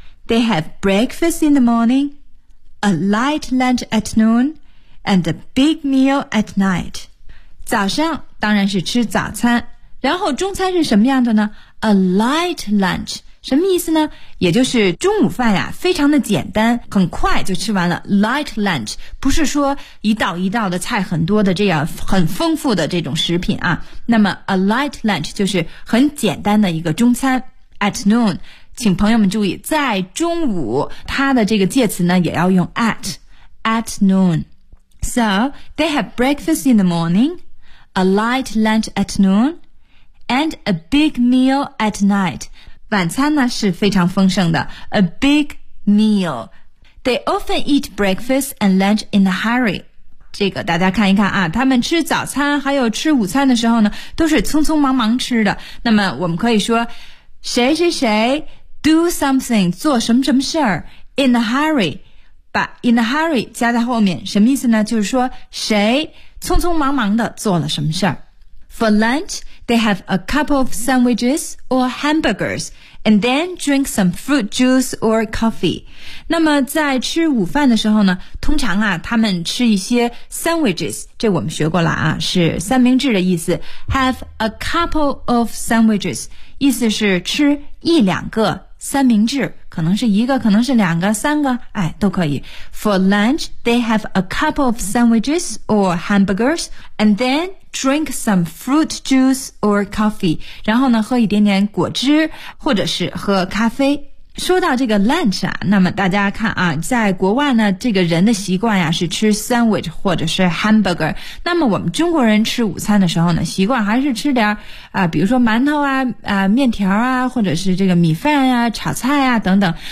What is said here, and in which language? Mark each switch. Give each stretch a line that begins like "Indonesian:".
English: They have breakfast in the morning, a light lunch at noon, and a big meal at night。
Chinese: 早上当然是吃早餐，然后中餐是什么样的呢？
English: A light lunch
Chinese: 什么意思呢？也就是中午饭呀，非常的简单，很快就吃完了。 Light lunch 不是说一道一道的菜很多的这样很丰富的这种食品啊。那么 a light lunch 就是很简单的一个中餐。
English: At noon，
Chinese: 请朋友们注意，在中午它的这个介词呢也要用 at。
English: At noon， so they have breakfast in the morning， a light lunch at noon， and a big meal at night。
Chinese: 晚餐呢是非常丰盛的 ，
English: a big meal. They often eat breakfast and lunch in a hurry.
Chinese: 这个大家看一看啊，他们吃早餐还有吃午餐的时候呢，都是匆匆忙忙吃的。那么我们可以说，谁谁谁
English: do something
Chinese: 做什么什么事儿
English: in a hurry，
Chinese: 把 in a hurry 加在后面，什么意思呢？就是说谁匆匆忙忙的做了什么事儿。
English: For lunch, they have a couple of sandwiches or hamburgers, and then drink some fruit juice or coffee.
Chinese: 那么在吃午饭的时候呢，通常啊，他们吃一些 sandwiches， 这我们学过了啊，是三明治的意思。
English: Have a couple of sandwiches，
Chinese: 意思是吃一两个三明治，可能是一个，可能是两个，三个，哎，都可以。
English: For lunch, they have a couple of sandwiches or hamburgers, and then drink some fruit juice or coffee，
Chinese: 然后呢喝一点点果汁或者是喝咖啡。说到这个 lunch 啊，那么大家看啊，在国外呢这个人的习惯呀是吃 sandwich 或者是 hamburger， 那么我们中国人吃午餐的时候呢习惯还是吃点比如说馒头啊面条啊或者是这个米饭啊炒菜啊等等。